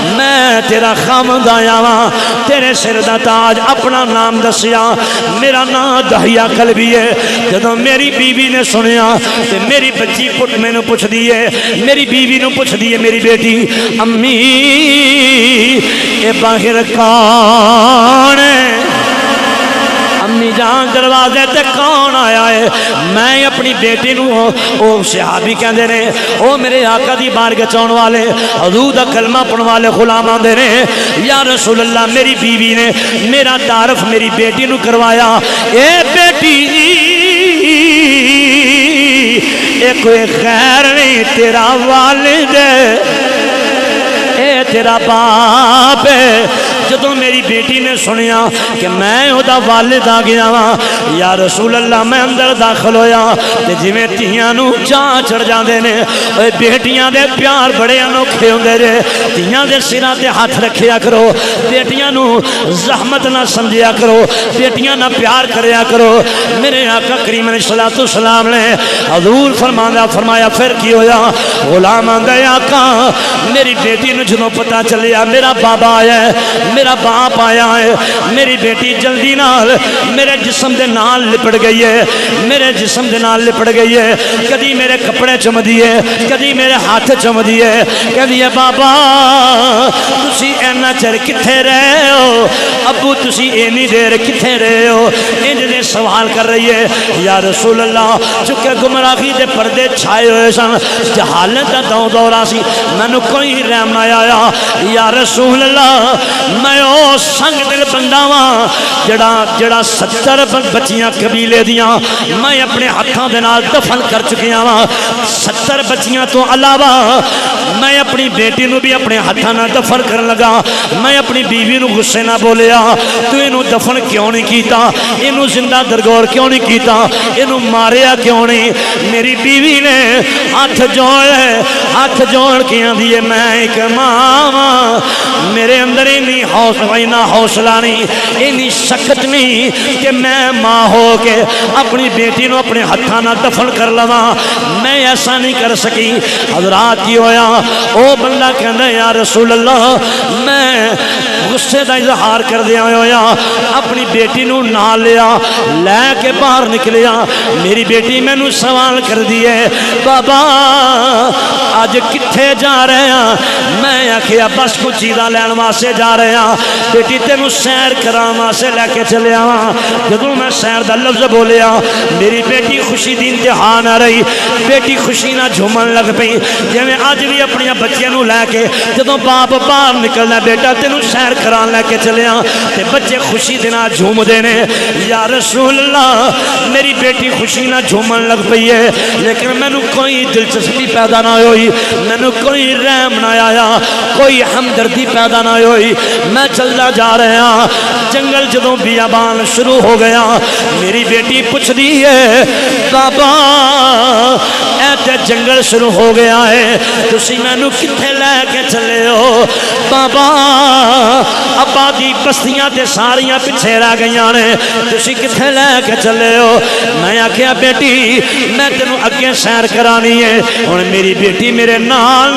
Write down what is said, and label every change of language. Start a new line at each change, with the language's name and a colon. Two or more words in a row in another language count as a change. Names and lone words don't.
Punjabi: میں تیرا خامد آیا وا تیرے سر دا تاج اپنا نام دسیا میرا نام دہیا قلبی ہے جدوں میری بیوی نے سنیا تے میری بچی پٹ مینوں پوچھ دی ہے میری بیوی نوں پوچھ دی ہے میری بیٹی امی اے باہر کون ہے امی جان دروازے تے کون آیا ہے میں اپنی بیٹی نو او صحابی کہندے نے او میرے آقا دی بارگاہ چون والے حضور دا کلمہ پڑھن والے غلام آندے نے
Arabic: یا رسول اللہ
Punjabi: میری بیوی نے میرا تعارف میری بیٹی نو کروایا اے بیٹی اے کوئی غیر نہیں تیرا والد ہے اے تیرا باپ ہے جدوں میری بیٹی نے سنیا کہ میں او دا والد آ گیا وا
Arabic: یا رسول اللہ
Punjabi: میں اندر داخل ہویا تے جویں تیاں نو چاہ چڑھ جاندے نے اوے بیٹیاں دے پیار بڑے انوکھے ہوندے نے تیاں دے سراں تے ہاتھ رکھیا کرو بیٹیاں نو زحمت نہ سمجھیا کرو بیٹیاں نہ پیار کریا کرو میرے آقا کریم
Arabic: علیہ الصلوۃ والسلام
Punjabi: نے حضور فرمایا پھر کی ہویا غلام آندا آقا میری بیٹی نو جدوں پتہ چلیا میرا بابا آیا ہے میرا باپ آیا ہے میری بیٹی جلدی نال میرے جسم دے نال لپٹ گئی ہے میرے جسم دے نال لپٹ گئی ہے کدی میرے کپڑے چم دیے کدی میرے ہاتھ چم دیے کہدی ہے بابا تسی اینا چر کتھے رہے ہو ابو تسی اینی دیر کتھے رہے ہو انج نے سوال کر رہی ہے
Arabic: یا رسول اللہ
Punjabi: چونکہ گمراہی دے پردے چھائے ہوئے سن جہالت دا دورہ سی مینوں کوئی رحم نہ آیا
Arabic: یا رسول اللہ
Punjabi: میں او سنگ دل بندہ واں جڑا 70 بچیاں قبیلے دیاں میں اپنے ہاتھاں دے نال دفن کر چکیاں واں 70 بچیاں تو علاوہ میں اپنی بیٹی نو بھی اپنے ہاتھاں نال دفن کرن لگا میں اپنی بیوی نو غصے نہ بولیا تو اینو دفن کیوں نہیں کیتا اینو زندہ درگور کیوں نہیں کیتا اینو ماریا کیوں نہیں میری بیوی نے ہاتھ جوڑ کے آندی ہے میں ایک ماں واں میرے اندر حوصلہ نہیں اینی سخت نہیں کہ میں ماں ہو کے اپنی بیٹی نو اپنے ہاتھاں نال دفن کر لواں میں ایسا نہیں کر سکی حضرات کی ہویا او بندہ کہندا
Arabic: یا رسول اللہ
Punjabi: میں غصے دا اظہار کر دیا ہویا اپنی بیٹی نو نال لیا لے کے باہر نکلیا میری بیٹی مینوں سوال کر دیے بابا اج کتھے جا رہے ہیں میں آکھیا بس کچھ چیزاں لین واسطے جا رہے ہیں بیٹی تینوں سیر کراں واسطے لے کے چلیا ہاں جدوں میں سیر دا لفظ بولیا میری بیٹی خوشی دی انتہا نہ رہی بیٹی خوشی نہ جھومن لگ پئی جویں اج بھی اپنی بچیاں نو لے کے جدوں باپ باہر نکلنا بیٹا تینوں سیر کران لے کے چلیا تے بچے خوشی دے نال جھومدے نے
Arabic: یا رسول اللہ
Punjabi: میری بیٹی خوشی نہ جھومن لگ پئی ہے لیکن مینوں کوئی دلچسپی پیدا نہ ہوئی مینوں کوئی رحم نہ آیا کوئی ہمدردی پیدا نہ ہوئی میں چلدا جا رہا ہاں جنگل جدوں بیابان شروع ہو گیا میری بیٹی پوچھ دی ہے بابا اے تے جنگل شروع ہو گیا ہے تسی مینوں کتھے لے کے چلے ہو بابا آبادی بستیاں تے ساریاں پیچھے رہ گئیاں نے تسی کتھے لے کے چلے ہو میں آکھیا بیٹی میں تینوں اگے سیر کرانی ہے ہن میری بیٹی میرے نال